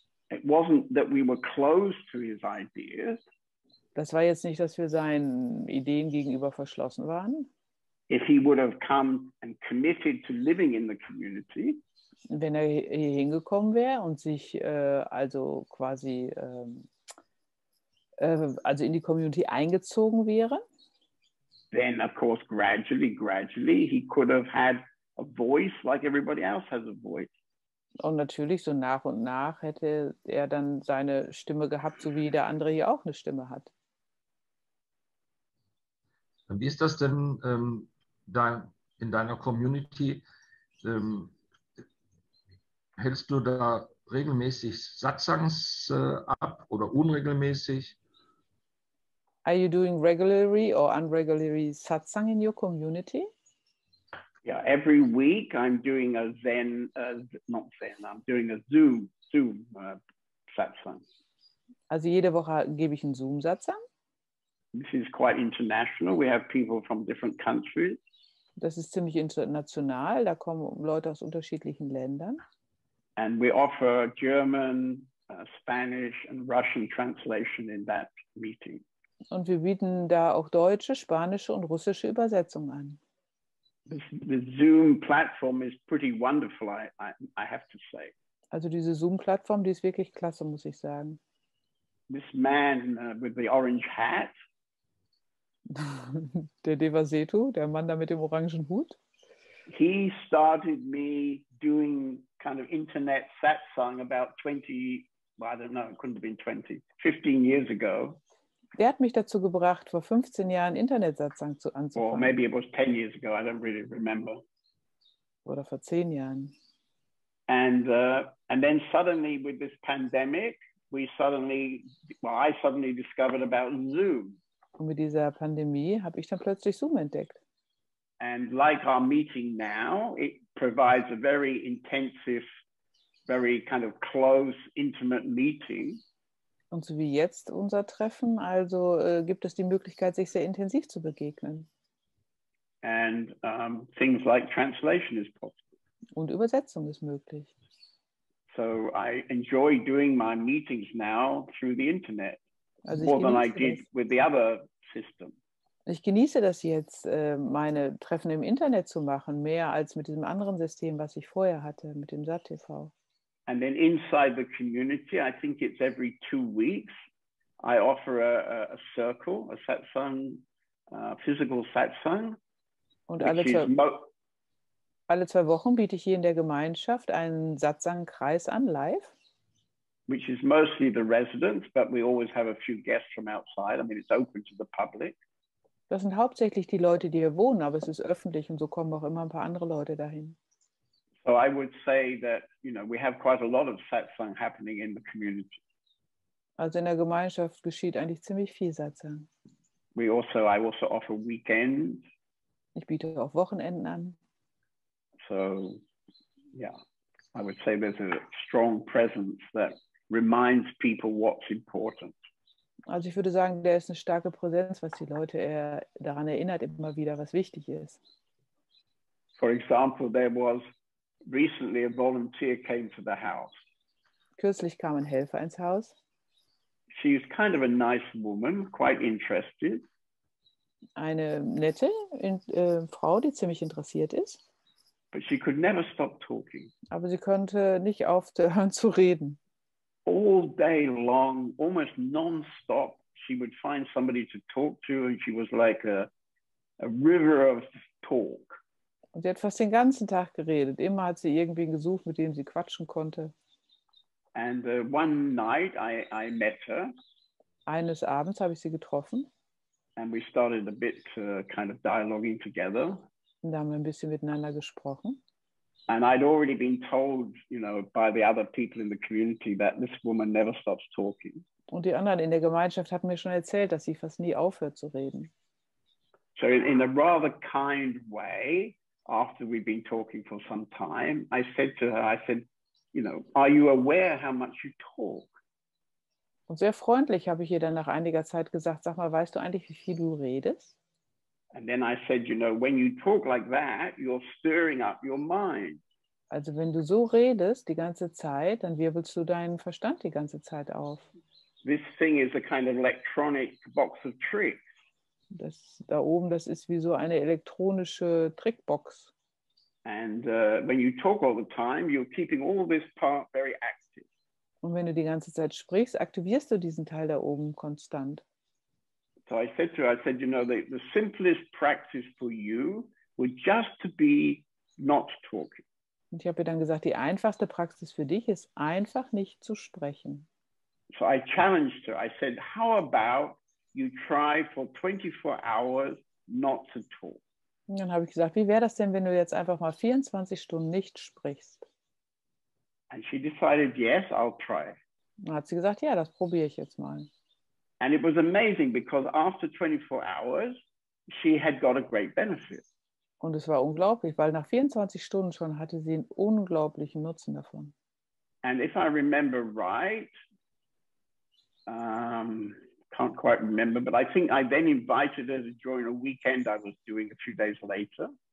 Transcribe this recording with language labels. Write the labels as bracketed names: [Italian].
[English] It wasn't that we were closed to his ideas. [German] Das war jetzt nicht, dass wir seinen Ideen gegenüber verschlossen waren. [English] If he would have come and committed to living in the community, [German] wenn er hier hingekommen wäre und sich also quasi also in die Community eingezogen wäre, [English] then of course gradually he could have had a voice like everybody else has a voice. [German] Und natürlich so nach und nach hätte er dann seine Stimme gehabt, so wie der andere hier auch eine Stimme hat. Wie ist das denn in deiner Community? Hältst du da regelmäßig Satsangs ab oder unregelmäßig? [English] Are you doing regularly or unregularly Satsang in your community? Yeah, every week I'm doing a I'm doing a Zoom Satsang. [German] Also jede Woche gebe ich einen Zoom-Satsang. [English] This is quite international. We have people from different countries. [German] Das ist ziemlich international. Da kommen Leute aus unterschiedlichen Ländern. [English] And we offer German, Spanish and Russian translation in that meeting. [German] Und wir bieten da auch deutsche, spanische und russische Übersetzung an. [English] The Zoom platform is pretty wonderful, I have to say. [German] Also diese Zoom-Plattform, die ist wirklich klasse, muss ich sagen. [English] This man with the orange hat. [German] Der Devasetu, der Mann da mit dem orangen Hut. [English] He started me doing kind of internet satsang about 20, well, I don't know, it couldn't have been 20, 15 years ago. [German] Der hat mich dazu gebracht, vor 15 Jahren Internet-Satsang anzufangen. [English] Or maybe it was 10 years ago, I don't really remember. [German] Oder vor 10 Jahren. [English] And then suddenly with this pandemic, I suddenly discovered about Zoom. [German] Und mit dieser Pandemie habe ich dann plötzlich Zoom entdeckt. [English] And like our meeting now, it provides a very intensive, very kind of close, intimate meeting. [German] Und so wie jetzt unser Treffen, also gibt es die Möglichkeit, sich sehr intensiv zu begegnen. [English] And things like translation is possible. [German] Und Übersetzung ist möglich. [English] So I enjoy doing my meetings now through the internet, also more than I did with the other system. [German] Ich genieße das jetzt, meine Treffen im Internet zu machen, mehr als mit diesem anderen System, was ich vorher hatte, mit dem Sat-TV. [English] And then inside the community, I think it's every 2 weeks, I offer a circle, a satsang, physical satsang. [German] Und alle 2 Wochen biete ich hier in der Gemeinschaft einen Satsang-Kreis an, live. [English] Which is mostly the residents, but we always have a few guests from outside. I mean, it's open to the public. [German] Das sind hauptsächlich die Leute, die hier wohnen, aber es ist öffentlich und so kommen auch immer ein paar andere Leute dahin. [English] So I would say that, we have quite a lot of satsang happening in the community. [German] Also in der Gemeinschaft geschieht eigentlich ziemlich viel Satsang. [English] I also offer weekends. [German] Ich biete auch Wochenenden an. [English] So, yeah, I would say there's a strong presence that reminds people what's important. [German] Also ich würde sagen, der ist eine starke Präsenz, was die Leute eher daran erinnert, immer wieder, was wichtig ist. [English] For example, there was recently a volunteer came to the house. [German] Kürzlich kam ein Helfer ins Haus. [English] She's kind of a nice woman, quite interested. [German] Eine nette Frau, die ziemlich interessiert ist. [English] But she could never stop talking. [German] Aber sie konnte nicht aufhören zu reden. [English] All day long, almost non-stop, she would find somebody to talk to, and she was like a river of talk. [German] Und sie hat fast den ganzen Tag geredet. Immer hat sie irgendwen gesucht, mit dem sie quatschen konnte. [English] And one night I met her. [German] Eines Abends habe ich sie getroffen. [English] And we started a bit kind of dialoguing together. [German] Und da haben wir ein bisschen miteinander gesprochen. [English] And I'd already been told, you know, by the other people in the community that this woman never stops talking. [German] Und die anderen in der Gemeinschaft hatten mir schon erzählt, dass sie fast nie aufhört zu reden. [English] So in a rather kind way, after we'd been talking for some time, I said to her, you know, are you aware how much you talk? [German] Und sehr freundlich habe ich ihr dann nach einiger Zeit gesagt, sag mal, weißt du eigentlich, wie viel du redest? [English] And then I said, you know, when you talk like that, you're stirring up your mind. [German] Also wenn du so redest die ganze Zeit, dann wirbelst du deinen Verstand die ganze Zeit auf. [English] This thing is a kind of electronic box of tricks. [German] Das da oben, das ist wie so eine elektronische Trickbox. [English] And when you talk all the time, you're keeping all this part very active. [German] Und wenn du die ganze Zeit sprichst, aktivierst du diesen Teil da oben konstant. [English] So I said to her, you know, the simplest practice for you would just to be not talking. [German] Und ich habe ihr dann gesagt, die einfachste Praxis für dich ist einfach nicht zu sprechen. [English] So I challenged her. I said, how about you try for 24 hours not to talk? [German] Und dann habe ich gesagt, wie wäre das denn, wenn du jetzt einfach mal 24 Stunden nicht sprichst? [English] And she decided, yes, I'll try. [German] Dann hat sie gesagt, ja, das probiere ich jetzt mal. [English] And it was amazing because after 24 hours, she had got a great benefit. [German] Und es war unglaublich, weil nach 24 Stunden schon hatte sie einen unglaublichen Nutzen davon. [English] And if I remember right, can't quite remember, but I think I then invited her to join a weekend I was doing a few days later.